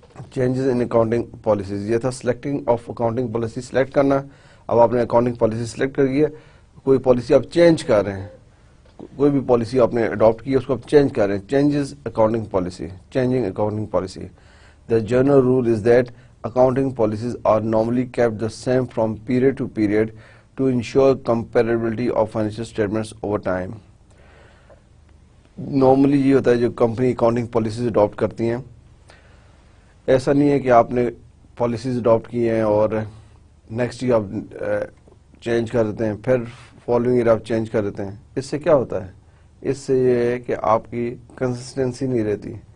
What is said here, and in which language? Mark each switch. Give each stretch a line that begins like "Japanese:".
Urdu: Changes in accounting policies, یہ تھا selecting of accounting policy, select کرنا. اب آپ نے اکاؤنٹنگ پالیسی سلیکٹ کر دی ہے, کوئی پالیسی آپ چینج کر رہے ہیں, کوئی بھی پالیسی آپ نے اڈاپٹ کی ہے اس کو آپ چینج کر رہے ہیں, changes accounting policy, changing accounting policy.
English: The general rule is that accounting policies are normally kept the same from period to period to ensure comparability of financial statements over time.
Urdu: Normally یہ ہوتا ہے جو company accounting policies adapt کرتی ہیں, ایسا نہیں ہے کہ آپ نے پالیسیز اڈاپٹ کی ہیں اور نیکسٹ ایئر آپ چینج کر دیتے ہیں, پھر فالوئنگ ایئر آپ چینج کر دیتے ہیں. اس سے کیا ہوتا ہے, اس سے یہ ہے کہ آپ کی کنسسٹنسی نہیں رہتی.